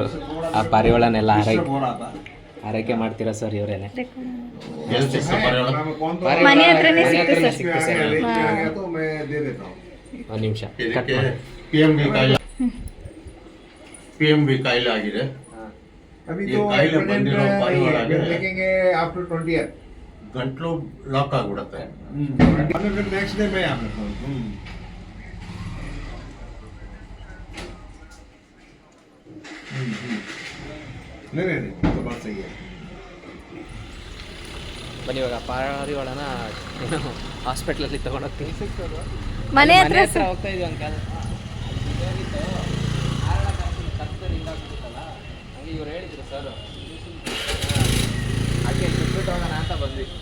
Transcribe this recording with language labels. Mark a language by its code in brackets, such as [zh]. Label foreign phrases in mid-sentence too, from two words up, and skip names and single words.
[kn] ಆ ಪಾರಿವಾಳನೆಲ್ಲ ಆರೈಕೆ ಮಾಡ್ತೀರಾ ಸರ್? ಇವರೇನೆ ಮನೆ ಹತ್ರನೇ ಸಿಕ್ತು ಸರ್. ಒಂದು ನಿಮಿಷ ಕಟ್ ಮಾಡಿ. PMB ಕಾಯಿಲೆ ಆಗಿದೆ. ಕಾಯಿಲೆ ಬಂದಿರೋ ಪಾರಿವಾಳಗೆ [en] after 20 year [kn] ಗಂಟ್ಲು ಲಾಕ್ ಆಗಿಬಿಡುತ್ತೆ. [hi] फिर [en] next day [hi] में आपने फोन नहीं तो बात सही है. [kn] ಬನ್ನಿ ಇವಾಗ ಪಾರಿವಾಳನ ಏನು ಹಾಸ್ಪಿಟ್ಲಲ್ಲಿ ತೊಗೊಂಡೋಗ್ತೀವಿ. ಮನೆ ಹತ್ರ ಹೋಗ್ತಾ ಇದೀವಿ ಅಂಕಲ್. ಹಂಗೆ ಇವ್ರು ಹೇಳಿದ್ರು ಸರ್, ಹಾಗೆ ಬಿಟ್ಬಿಟ್ಟು ಹೋಗೋಣ ಅಂತ ಬಂದ್ವಿ.